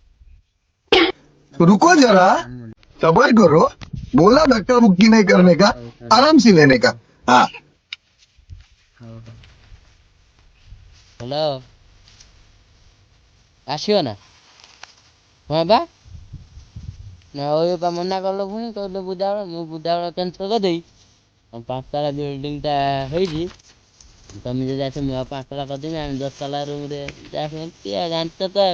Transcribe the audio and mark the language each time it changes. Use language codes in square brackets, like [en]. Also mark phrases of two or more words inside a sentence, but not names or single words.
[hi] रुको जरा, सबर करो। बोला धक्का मुक्की नहीं करने का, आराम से लेने का। हाँ [or] ହ୍ୟାଲୋ ଆସିବ ନା? ହଁ ବା ନା ବା ମନା କଲ, ପୁଣି କହିଲେ ବୁଦାବେଳ, ମୁଁ ବୁଦାବେଳ କ୍ୟାନ୍ସଲ୍ କରିଦେଇ 5 ତାଲା ବିଲ୍ଡିଂଟା ହେଇଛି, ତମେ ଯଦି ଆସ ମୁଁ ଆଉ 5 ତାଲା କରିଦେବି, ଆମେ 10 ତାଲା ରୁମ୍ରେ ଜାଣିଛ ତ ଆଉ।